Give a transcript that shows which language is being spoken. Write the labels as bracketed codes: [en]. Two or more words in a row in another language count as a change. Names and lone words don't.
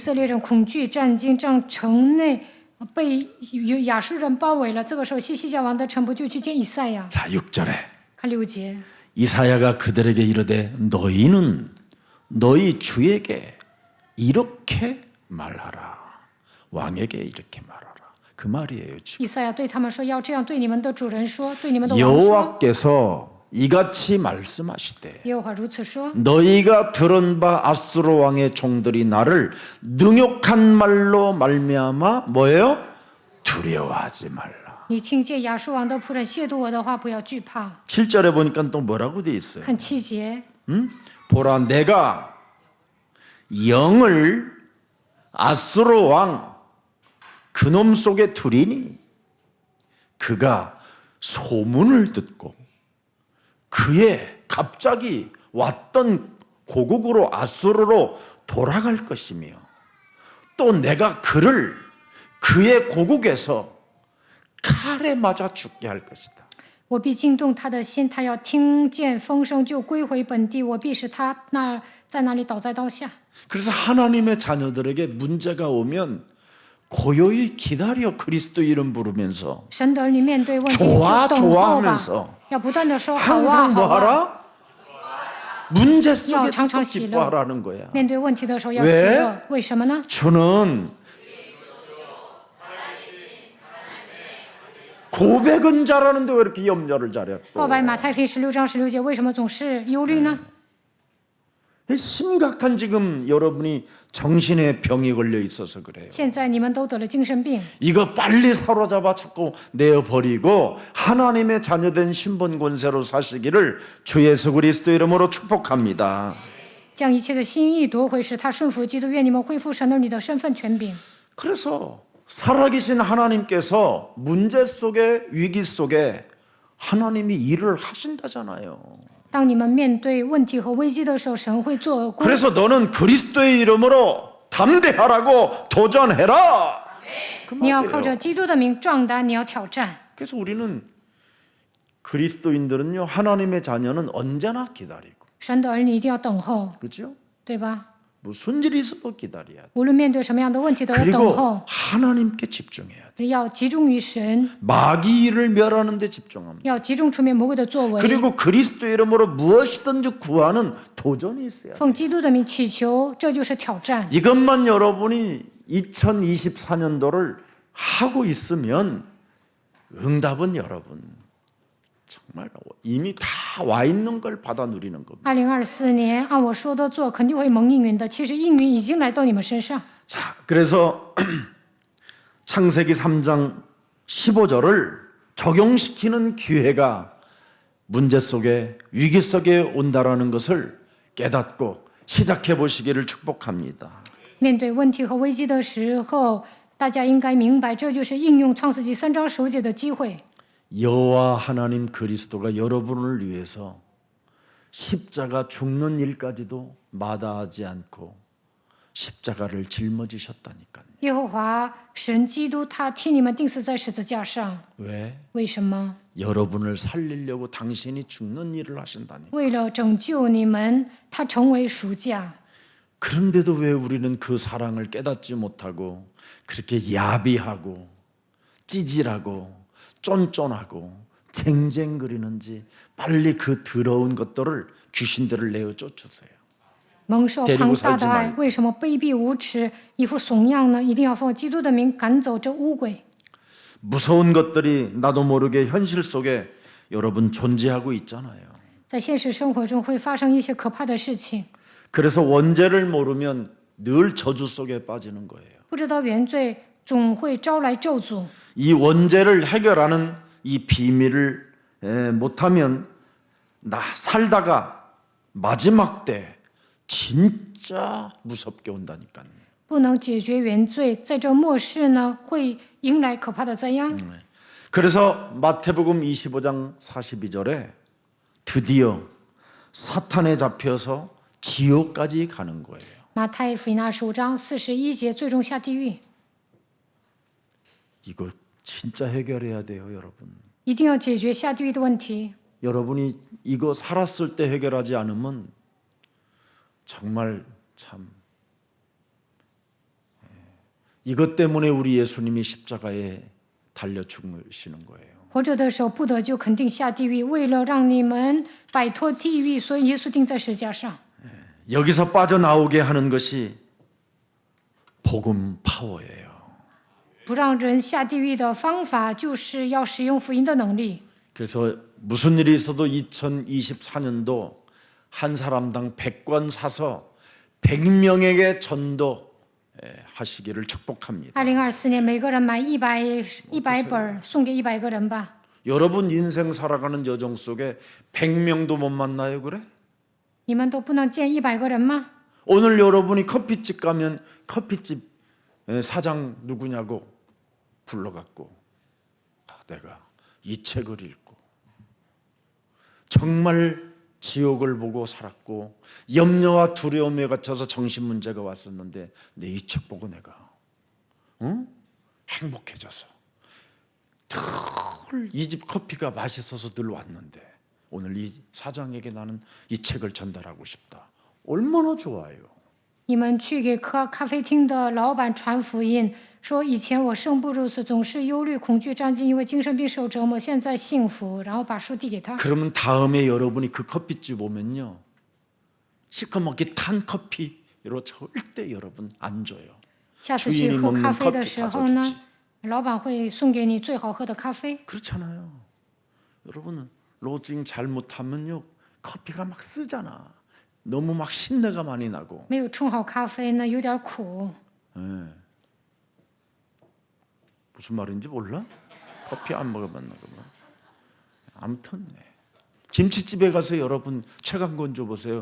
[zh] 以色列人恐惧战惊，让城内被亚述人包围了。这个时候，西西家王的臣仆就去见以赛亚。 [ko] 자, 6절에 [zh] 看6节， [ko] 이사야가 그들에게 이르되 너희는 너희 주에게 이렇게 말하라. 왕에게 이렇게 말하라. 그 말이에요, 지금. [zh] 以赛亚对他们说：“要这样对你们的主人说，对你们的王说。 [ko] 여호와께서 이같이 말씀하시되 [zh] 耶和华如此说： [ko] 너희가 들은 바 아수르 왕의 종들이 나를 능욕한 말로 말미암아 뭐예요? 두려워하지 말라. [zh] 你听见亚述王的仆人亵渎我的话，不要惧怕。 [ko] 7절에 보니까 또 뭐라고 돼 있어요? [zh] 看7节， [ko] 보라 내가 영을 아수르 왕 그놈 속에 두리니 그가 소문을 듣고 그의 갑자기 왔던 고국으로 아수르로 돌아갈 것이며 또 내가 그를 그의 고국에서 칼에 맞아 죽게 할 것이다. [zh] 我必惊动他的心，他要听见风声就归回本地，我必使他在那里倒在刀下。 [ko] 그래서 하나님의 자녀들에게 문제가 오면 고요히 기다려 그리스도 이름 부르면서 [zh] 神的儿女面对问题 [ko] 좋아 [zh] 就等候 [ko] 좋아하면서 [zh] 吧，要不断的说好啊 [ko] 항상 [zh] 好 [ko] 뭐 啊。 하라? 문제 속에서 야, 장창 喜乐. 기뻐하라는 거야. [zh] 面对问题的时候要 [ko] 왜 [zh] 喜乐，为什么呢？ [ko] 저는 고백은 잘하는데 왜 이렇게 염려를 잘해? [zh] 告白马太福音16章16节，为什么总是忧虑呢？ [ko] 심각한 지금 여러분이 정신에 병이 걸려 있어서 그래요. [zh] 现在你们都得了精神病， [ko] 이거 빨리 사로잡아 자꾸 내어버리고 하나님의 자녀된 신분 권세로 사시기를 주 예수 그리스도 이름으로 축복합니다. [zh] 将一切的心意夺回，使他顺服基督。愿你们恢复神儿女的身份权柄。 [ko] 그래서 살아계신 하나님께서 문제 속에 위기 속에 하나님이 일을 하신다잖아요. [zh] 当你们面对问题和危机的时候，神会做工。 [ko] 그래서 너는 그리스도의 이름으로 담대하라고 도전해라. 그 [zh] 你要靠 [ko] 말이에요. [zh] 着基督的名壮胆，你要挑战。 [ko] 그래서 우리는 그리스도인들은요 하나님의 자녀는 언제나 기다리고 [zh] 神的儿女一定要等候， [ko] 그렇죠? [zh] 对吧？ [ko] 무슨 일이 있어도 기다려야 돼. [zh] 无论面对什么样的问题，都要等 [ko] 그리고 [zh] 候， [ko] 하나님께 집중해야 돼. [zh] 要集中于神， [ko] 마귀를 멸하는 데 집중합니다. [zh] 要集中出面魔鬼的作为， [ko] 그리고 그리스도 이름으로 무엇이든지 구하는 도전이 있어야 돼. [zh] 奉基督的名祈求，这就是挑战。 [ko] 이것만 여러분이 2024년도를 하고 있으면 응답은 여러분 정말 이미 다 와 있는 걸 받아 누리는 겁니다. [zh] 2024 年按我说的做，肯定会蒙应允的。其实应允已经来到你们身上。 [ko] 자, 그래서 창세기 3장 15절을 적용시키는 기회가 문제 속에 위기 속에 온다라는 것을 깨닫고 시작해 보시기를 축복합니다. [zh] 面对问题和危机的时候，大家应该明白，这就是应用创世纪3章15节的机会。 [ko] 여호와 하나님 그리스도가 여러분을 위해서 십자가 죽는 일까지도 마다하지 않고 십자가를 짊어지셨다니까요. [zh] 耶和华神基督，他替你们钉死在十字架上。 [ko] 왜? [zh] 为什么？ [ko] 여러분을 살리려고 당신이 죽는 일을 하신다니. [zh] 为了拯救你们，他成为赎价。 [ko] 그런데도 왜 우리는 그 사랑을 깨닫지 못하고 그렇게 야비하고 찌질하고 쫀쫀하고 쟁쟁거리는지 빨리 그 더러운 것들을 귀신들을 내어 쫓으세요. [zh] 蒙受 [ko] 데리고 [zh] 庞大 [ko] 살지 [zh] 的爱， [ko] 말고. [zh] 为什么卑鄙无耻，一副怂样呢？一定要奉基督的名赶走这污鬼。 [ko] 무서운 것들이 나도 모르게 현실 속에 여러분 존재하고 있잖아요. [zh] 在现实生活中会发生一些可怕的事情， [ko] 그래서 원죄를 모르면 늘 저주 속에 빠지는 거예요. [zh] 不知道原罪总会招来咒诅。 [ko] 이 원죄를 해결하는 이 비밀을 못하면 나 살다가 마지막 때 진짜 무섭게 온다니까요. [zh] 不能解决原罪，在这末世呢，会迎来可怕的灾殃。 [ko] 그래서 마태복음 25장 42절에 드디어 사탄에 잡혀서 지옥까지 가는 거예요. [zh] 马太福音25章41节，最终下地狱， [ko] 이거 진짜 해결해야 돼요, 여러분. [zh] 一定要解决下地狱的问题。 [ko] 여러분이 이거 살았을 때 해결하지 않으면 정말 참 이것 때문에 우리 예수님이 십자가에 달려 죽으시는 거예요. [zh] 活着的时候不得救，肯定下地狱。为了让你们摆脱地狱，所以耶稣钉在十字架上。 [ko] 여기서 빠져나오게 하는 것이 복음 파워예요. [zh] 不让人下地狱的方法，就是要使用福音的能力。 [ko] 그래서 무슨 일이 있어도 2024년도 한 사람당 100권 사서 100명에게 전도 하시기를 축복합니다. [zh] 2024 年每个人买100本送给100个人吧。 [ko] 여러분 인생 살아가는 여정 속에 100명도 못 만나요, 그래? [zh] 你们都不能见100个人吗？ [ko] 오늘 여러분이 커피집 가면 커피집 사장 누구냐고 불러갖고 내가 이 책을 읽고 정말 지옥을 보고 살았고 염려와 두려움에 갇혀서 정신 문제가 왔었는데 내 이 책 보고 내가 행복해져서 늘 이 집 커피가 맛있어서 늘 왔는데 오늘 이 사장에게 나는 이 책을 전달하고 싶다. 얼마나 좋아요. [zh] 你们去给咖啡厅的老板传福音，说以前我生不如死，总是忧虑、恐惧、战惊，因为精神病受折磨，现在幸福。然后把书递给他。 [ko] 그러면 다음에 여러분이 그 커피집 오면요 시커멓게 탄 커피로 절대 여러분 안 줘요. [zh] 下次去喝咖啡的时候呢，老板会送给你最好喝的咖啡。 [ko] 그렇잖아요. 여러분은 로징 잘못하면요 커피가 막 쓰잖아. 너무 막 신내가 많이 나고. [zh] 没有冲好咖啡呢，有点苦。 [ko] 무슨 말인지 몰라? 커피 안 먹어봤나 그러면. 아무튼 김치집에 가서 여러분 책 한 권 줘보세요.